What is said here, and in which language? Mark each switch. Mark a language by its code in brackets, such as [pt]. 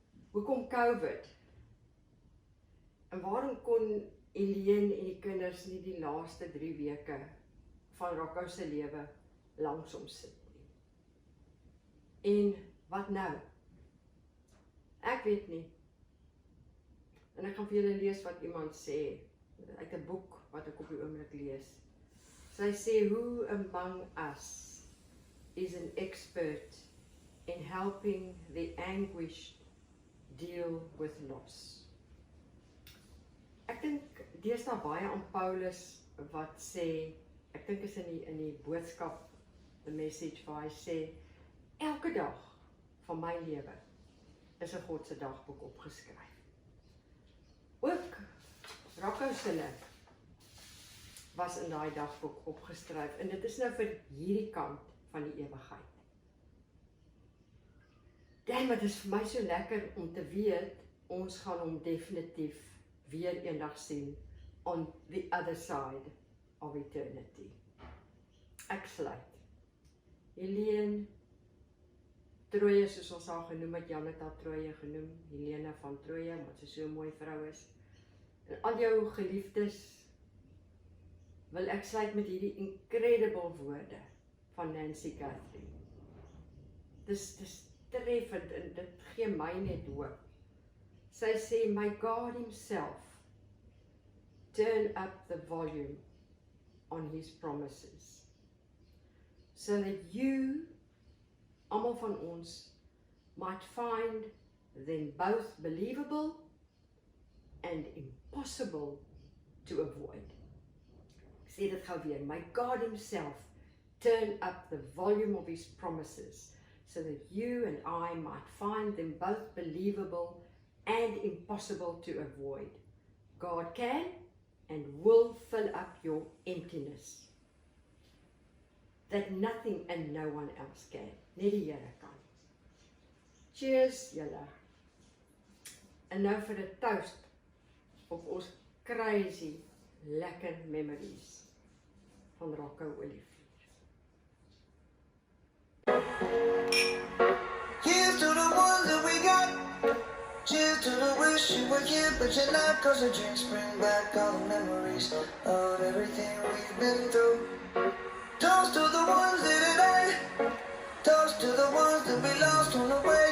[af] Hoekom COVID? En waarom kon Eileen en die kinders nie die laaste 3 weke van Rocco se lewe langs hom sit nie? En wat nou? Ek weet nie. En ek gaan vir julle lees wat iemand sê, uit 'n boek wat ek op die oomblik lees. [en] Sy sê, "Who among us is an expert in helping the anguished deal with loss?" [af] Ek dink deesdae baie aan Paulus wat sê, ek dink is in die boodskap, [en] the message [af] waar hy sê, elke dag van my lewe is 'n God se dagboek opgeskryf. Ook Rocco se was in daai dagboek opgeskryf en dit is nou vir hierdie kant van die ewigheid. Dit is vir my so lekker om te weet, ons gaan hom definitief weer eendag sien [en] on the other side of eternity. [af] Ek sluit. Helene Troje, soos ons haar genoem het, Jan het haar Troje genoem, Helene van Troje, omdat sy so 'n mooi vrou is. En al jou geliefdes, wil ek sluit met hierdie incredible woorde van Nancy Guthrie. Dis treffend en dit gee my net hoop. Sy sê, [en] "My God himself turn up the volume on his promises, so that you, [af] almal van ons, [en] might find them both believable and impossible to avoid." [af] Ek sê dit gou weer, [en] "My God himself turn up the volume of his promises, so that you and I might find them both believable and impossible to avoid. God can and will fill up your emptiness that nothing and no one else can." [af] Net die Here kan. Cheers julle. En nou vir 'n toast op ons crazy lekker memories van Rocco Olivier. [en] Here's to the ones that we got. Cheers to the wish you were here, but you're not. 'Cause the drinks bring back all the memories of everything we've been through. Toast to the ones that it ain't. Toast to the ones that we lost on the way.